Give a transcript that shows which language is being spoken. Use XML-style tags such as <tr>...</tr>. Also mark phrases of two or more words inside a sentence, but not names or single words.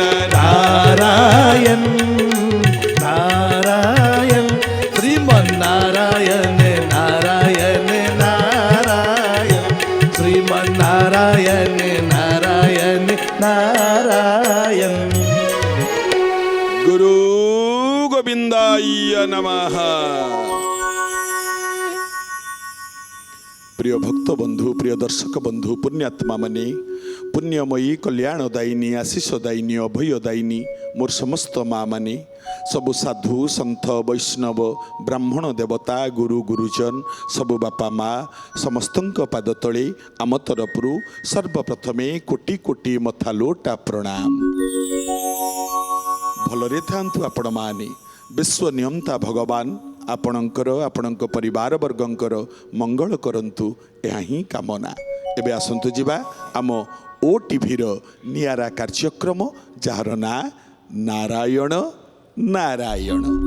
<sa>नारायण नारायण श्रीमन्नारायण नारायण नारायण श्रीमन्नारायण नारायण नारायण गुरु गोविंदाय नमः।</sa> <or>ପ୍ରିୟ ଭକ୍ତ ବନ୍ଧୁ ପ୍ରିୟ ଦର୍ଶକ ବନ୍ଧୁ ପୁଣ୍ୟାତ୍ମା ମାନେ ପୁଣ୍ୟମୟୀ କଲ୍ୟାଣଦାୟିନୀ ଆଶିଷଦାୟିନୀ ଅଭୟଦାୟିନୀ ମୋର ସମସ୍ତ ମା' ମାନେ ସବୁ ସାଧୁ ସନ୍ଥ ବୈଷ୍ଣବ ବ୍ରାହ୍ମଣ ଦେବତା ଗୁରୁ ଗୁରୁଜନ ସବୁ ବାପା ମା' ସମସ୍ତ ପାଦ ତଳେ ଆମ ତରଫରୁ ସର୍ବପ୍ରଥମେ କୋଟି କୋଟି ମଥା ଲୋଟା ପ୍ରଣାମ। ଭଲରେ ଥାଆନ୍ତୁ ଆପଣ ମାନେ ବିଶ୍ୱ ନିୟନ୍ତା ଭଗବାନ ଆପଣଙ୍କର ଆପଣଙ୍କ ପରିବାର ବର୍ଗଙ୍କର ମଙ୍ଗଳ କରନ୍ତୁ ଏହା ହିଁ କାମନା। ଏବେ ଆସନ୍ତୁ ଯିବା ଆମ OTVର ନିଆରା କାର୍ଯ୍ୟକ୍ରମ ଯାର ନା ନାରାୟଣ ନାରାୟଣ।</or>